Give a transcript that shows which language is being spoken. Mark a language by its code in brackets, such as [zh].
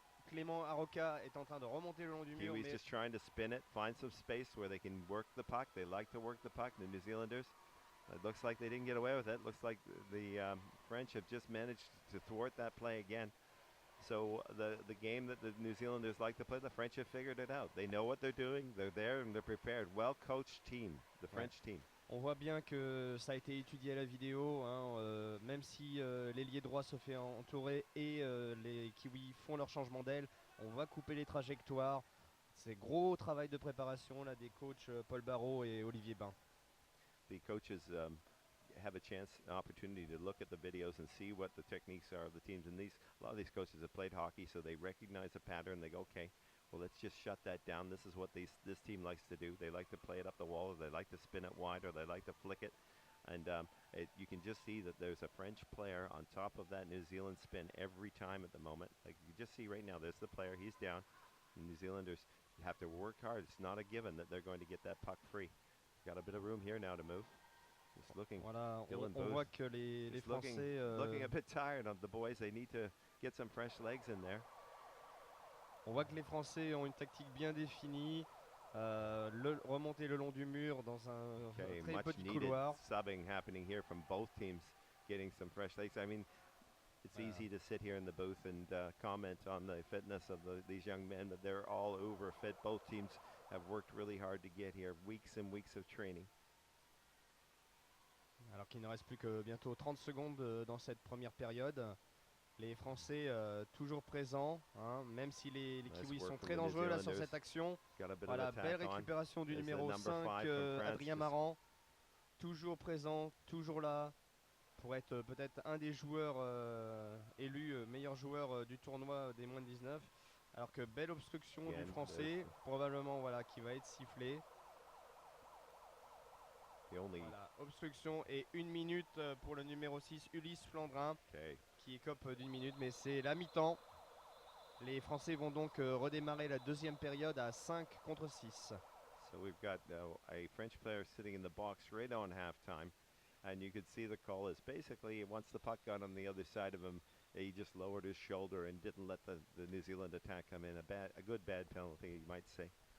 [fr] Clément Aroca est en train de remonter le long du mur. [en] Kiwis just trying to spin it, find some space where they can work the puck. They like to work the puck, the New Zealanders. It looks like they didn't get away with it. Looks like the French have just managed to thwart that play again. So the game that the New Zealanders like to play, the French have figured it out. They know what they're doing. They're there and they're prepared. Well-coached team, the French team. [fr] On voit bien que ça a été étudié à la vidéo, hein, même si l'ailier droit se fait entourer et les Kiwis font leur changement d'aile, on va couper les trajectoires. C'est gros travail de préparation là des coachs Paul Barraud et Olivier Bain. [en] The coaches have an opportunity to look at the videos and see what the techniques are of the teams. And a lot of these coaches have played hockey, so they recognize a pattern. They go, okay, well, let's just shut that down. This is what this team likes to do. They like to play it up the wall, or they like to spin it wide, or they like to flick it. And you can just see that there's a French player on top of that New Zealand spin every time at the moment. Like you just see right now, there's the player. He's down. The New Zealanders have to work hard. It's not a given that they're going to get that puck free. Got a bit of room here now to move. Just looking. [fr] Voilà, on voit que les Français [en] looking a bit tired of the boys. They need to get some fresh legs in there. [fr] On voit que les Français ont une tactique bien définie, remonter le long du mur dans un très petit couloir. [en] Subbing happening here from both teams, getting some fresh legs. I mean, it's easy to sit here in the booth and comment on the fitness of these young men, but they're all over fit. Both teams have worked really hard to get here, weeks and weeks of training. [fr] Alors qu'il ne reste plus que bientôt 30 secondes dans cette première période. Les Français toujours présents, hein, même si les Kiwis sont très dangereux là sur cette action. Voilà, belle récupération du numéro 5, Adrien Marant. Toujours présent, toujours là, pour être peut-être un des joueurs élus meilleur joueur du tournoi des moins de 19. Alors que belle obstruction du Français, probablement voilà, qui va être sifflée. Voilà, obstruction et 1 minute pour le numéro 6, Ulysse Flandrin, qui écope d'1 minute, mais c'est la mi-temps. Les Français vont donc redémarrer la deuxième période à 5 contre 6. [en] So we've got a French player sitting in the box right on halftime, and you could see the call is basically once the puck got on the other side of him, he just lowered his shoulder and didn't let the New Zealand attack come in. A good bad penalty, you might say.